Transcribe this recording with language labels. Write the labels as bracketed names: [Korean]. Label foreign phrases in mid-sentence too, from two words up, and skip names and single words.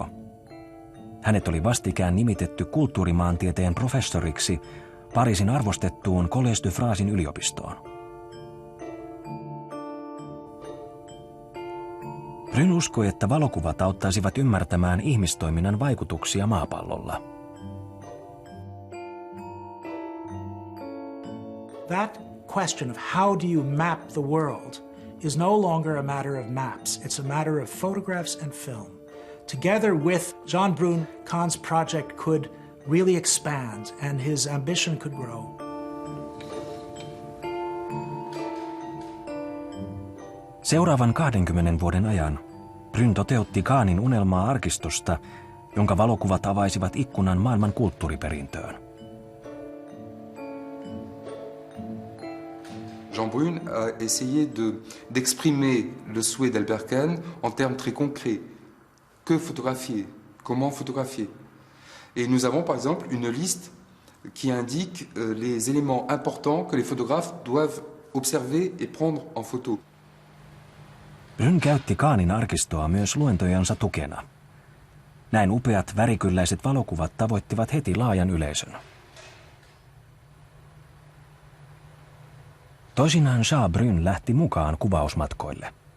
[Finnish] Hänet oli vastikään nimitetty kulttuurimaantieteen professoriksi Pariisin arvostettuun Collège de Francein yliopistoon. Bryn uskoi, että valokuvat auttaisivat ymmärtämään ihmistoiminnan vaikutuksia maapallolla. [English] That question of how do you map the world is no longer a matter of maps. It's a matter of photographs and film. Together with Jean Brun, Kahn's project could really expand and his ambition could grow. [Finnish] Seuraavan 20 vuoden ajan Bryn toteutti Kahnin unelmaa arkistosta, jonka valokuvat avaisivat ikkunan maailman kulttuuriperintöön. [French] Jean Brun a essayé d'exprimer le souhait d'Albert Kahn en termes très concrets. Que photographier? Comment photographier? Et nous avons par exemple une liste qui indique les éléments importants que les photographes doivent observer et prendre en photo. [Finnish] Brünn käytti Kahnin arkistoa myös luentojansa tukena. Näin upeat värikylläiset valokuvat tavoittivat heti laajan yleisön. Toisinaan Brünn lähti mukaan kuvausmatkoille.